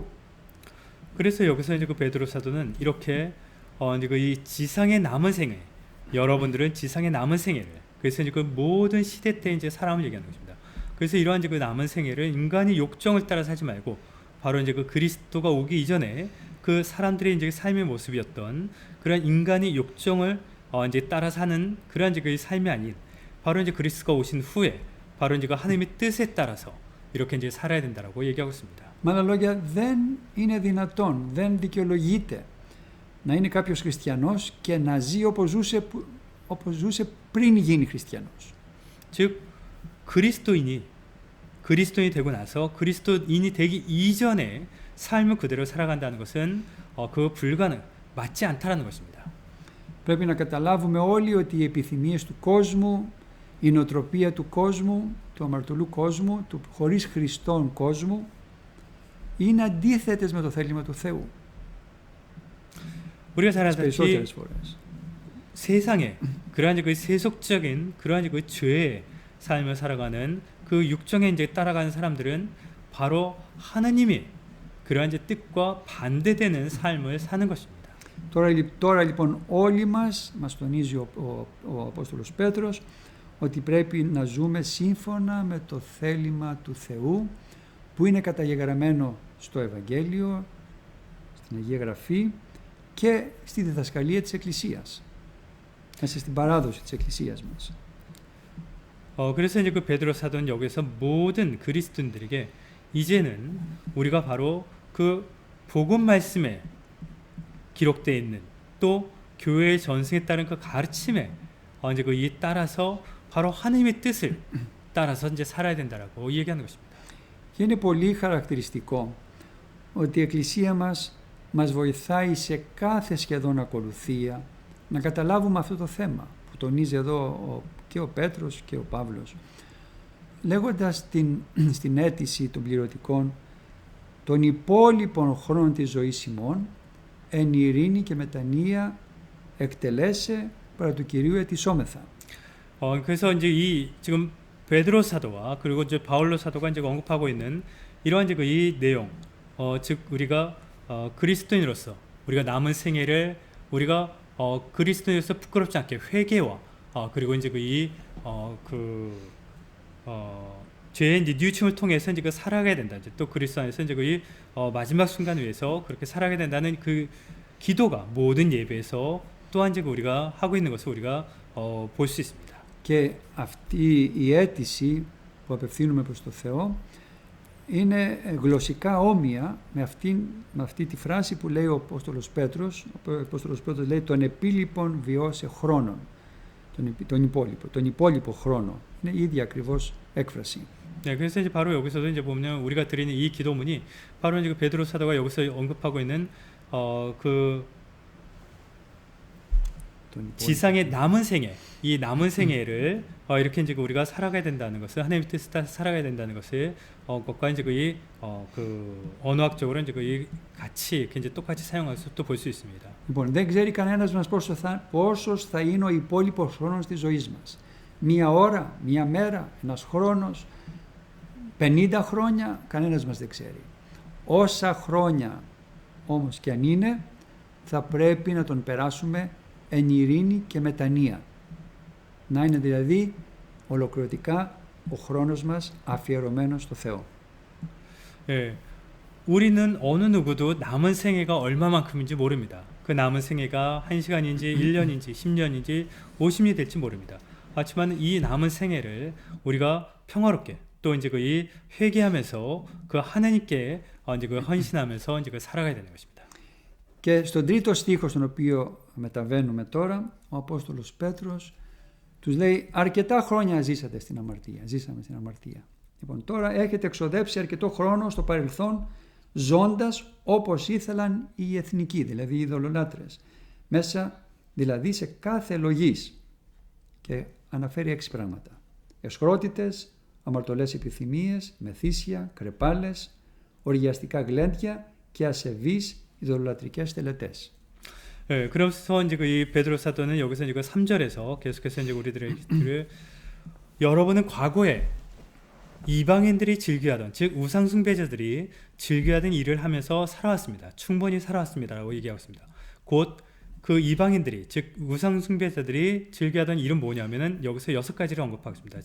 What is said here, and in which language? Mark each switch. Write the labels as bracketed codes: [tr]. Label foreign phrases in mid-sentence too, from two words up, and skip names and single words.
[ko] 그래서 여기서 이제 그 베드로 사도는 이렇게 이제 이 지상의 남은 생애, 여러분들은 지상의 남은 생애를, 그래서 이제 그 모든 시대 때 이제 사람을 얘기하는 것입니다. 그래서 이러한 이제 그 남은 생애를 인간의 욕정을 따라 살지 말고 바로 이제 그 그리스도가 오기 이전에 그 사람들의 이제 삶의 모습이었던 그런 인간의 욕정을 이제 따라 사는 그러한 이제 그 삶이 아닌 바로 이제 그리스도가 오신 후에 바로 이제 그 하나님의 뜻에 따라서 이렇게 이제 살아야 된다라고 얘기하고 있습니다. [el] Με άλλα λόγια, δεν είναι δυνατόν, δεν δικαιολογείται να είναι κάποιος χριστιανός και να ζει όπως ζούσε πριν γίνει χριστιανός. [ko] 즉 그리스도인이 되고 나서 그리스도인이 되기 이전에 삶을 그대로 살아간다는 것은 그거 불가능, 맞지 않다라는 것입니다. [el] Πρέπει να καταλάβουμε όλοι ότι οι επιθυμίες του κόσμου, η νοοτροπία του κόσμου, του αμαρτωλού κόσμου, του χωρίς Χριστόν κόσμου, είναι αντίθετες με το θέλημα του Θεού. [ko] 우리가 잘 [el] Τις [ko] 알다시피 [el] περισσότερες φορές. [ko] 세상에 그러한 그 세속적인 그러한 그 죄의 삶을 살아가는 그 육정에 이제 따라가는 사람들은 바로 하나님의 그러한 이제 뜻과 반대되는 삶을 사는 것입니다. [el] Τώρα λοιπόν όλοι μας τονίζει ο Απόστολος Πέτρος ότι πρέπει να ζούμε σύμφωνα με το θέλημα του Θεού που είναι καταγεγραμμένο στο Ευαγγέλιο, στην Αγία Γραφή και στη διδασκαλία της Εκκλησίας, μέσα στην παράδοση της Εκκλησίας μας. [ko] 그래서 이제 그 베드로 사도는 여기서 모든 그리스도인들에게 이제는 우리가 바로 그 복음 말씀에 기록되어 있는 또 교회의 전승에 따른 그 가르침에 이제 그 이 따라서 바로 하나님의 뜻을 따라서 이제 살아야 된다라고 얘기하는 것입니다. [el] Και είναι πολύ χαρακτηριστικό ότι η Εκκλησία μας βοηθάει σε κάθε σχεδόν ακολουθία να καταλάβουμε αυτό το θέμα που τονίζει εδώ και ο Πέτρος και ο Παύλος, λέγοντας στην αίτηση των πληρωτικών των υπόλοιπων χρόνων της ζωής ημών εν ειρήνη και μετανία εκτελέσε παρά του Κυρίου ετισόμεθα. [ko] 그래서 이제 이 지금 베드로 사도와 그리고 이제 바울로 사도가 이제 언급하고 있는 이러한 이제 이 내용, 즉 우리가 그리스도인으로서 우리가 남은 생애를 우리가 그리스도인으로서 부끄럽지 않게 회개와 그리고 이제 죄의 이제 뉘우침을 통해서 이제 그 살아가야 된다. 이제 또 그리스도 안에서 이제 그 마지막 순간을 위해서 그렇게 살아가야 된다는 그 기도가 모든 예배에서 또한 이제 우리가 하고 있는 것을 우리가 볼 수 있습니다. [el] Και αυτή η αίτηση που απευθύνουμε προς το Θεό είναι γλωσσικά όμοια με αυτή τη φράση που λέει ο Απόστολος Πέτρος. Ο Απόστολος Πέτρος λέει τον επίλοιπον βιώσε χρόνων, τον υπόλοιπο χρόνο. Είναι η ίδια ακριβώς έκφραση. [ko] 네, 그래서 이제 바로 여기서도 이제 보면 우리가 드리는 이 기도문이 바로 이제 그 베드로 사도가 여기서 언급하고 있는 그 지상의 남은 생애, 이 남은 생애를 이렇게 이제 우리가 살아가야 된다는 것을 하나님의 뜻에 따라 살아가야 된다는 것을 것과 이제 그 언어학적으로 이제 그 같이 이렇게 이제 똑같이 사용해서 또 볼 수 있습니다. [el] Λοιπόν, δεν ξέρει κανένας μας πόσος θα είναι ο υπόλοιπος χρόνος της ζωής μας. Μία ώρα, μία μέρα, ένας χρόνος, 50 χρόνια, κανένας μας δεν ξέρει. Όσα χρόνια όμως και αν είναι, θα πρέπει να τον περάσουμε εν ειρήνη και μετανία. Να είναι δηλαδή ολοκληρωτικά ο χρόνος μας αφιερωμένος στο Θεό. [ko] 예, 우리는 어느 누구도 남은 생애가 얼마만큼인지 모릅니다. 그 남은 생애가 1시간인지 1년인지 10년인지 50년이 될지 모릅니다. 하지만 이 남은 생애를 우리가 평화롭게 또 이제 이 회개하면서 그 하나님께 이제 그 헌신하면서 이제 그 살아가야 되는 것입니다. [el] Και στον τρίτο στίχο στον οποίο μεταβαίνουμε τώρα, ο Απόστολος Πέτρος τους λέει αρκετά χρόνια ζήσαμε στην αμαρτία. Λοιπόν, τώρα έχετε εξοδέψει αρκετό χρόνο στο παρελθόν ζώντας όπως ήθελαν οι εθνικοί, δηλαδή οι ειδωλολάτρες, μέσα δηλαδή σε κάθε λογής. Και αναφέρει 6 πράγματα. Εσχρότητες, αμαρτωλές επιθυμίες, μεθύσια, κρεπάλες, οργιαστικά γλέντια και ασεβείς ειδωλολατρικές τελετές. [ko] 네, 그래서 이제 이 베드로 사도는 여기서 이제 3절에서 계속해서 이제 우리들을 여러분은 과거에 이방인들이 즐겨하던, 즉 우상 숭배자들이 즐겨하던 일을 하면서 살아왔습니다. 충분히 살아왔습니다라고 얘기하고 있습니다. 곧 그 이방인들이, 즉 우상 숭배자들이 즐겨하던 일은 뭐냐면은 여기서 6가지를 언급하겠습니다.